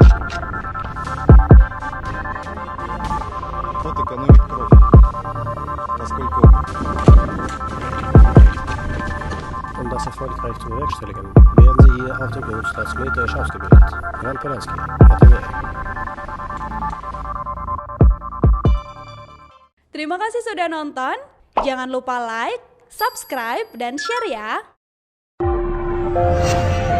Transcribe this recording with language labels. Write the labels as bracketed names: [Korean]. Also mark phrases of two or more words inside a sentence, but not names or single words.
[Russian] Вот экономит кровь, поскольку [German] Um das erfolgreich zu bewerkstelligen, werden Sie hier auf dem Berufsplatz militärisch ausgebildet. Jan Polanski, RTW. [Indonesian] Terima kasih sudah nonton. Jangan lupa like, subscribe, dan share ya.